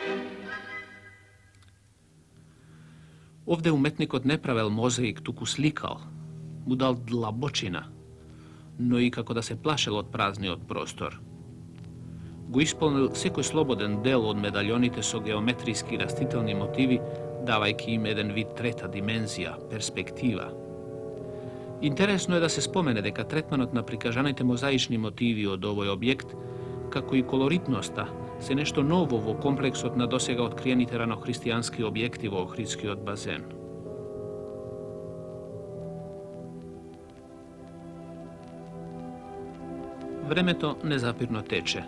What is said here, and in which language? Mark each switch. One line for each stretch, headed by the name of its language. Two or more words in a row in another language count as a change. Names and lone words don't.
Macedonian: Овде уметникот не правел мозаик туку сликал, му дал длабочина, но и како да се плашел од празни од простор. Го исполнил секој слободен дел од медаљоните со геометријски растителни мотиви, давајќи им један вид трета димензија, перспектива. Интересно е да се спомене дека третманот на прикажаните мозаични мотиви од овој објект, како и колоритноста, се нешто ново во комплексот на досега откриените ранохристијански објекти во Охридскиот базен. Времето незапирно тече.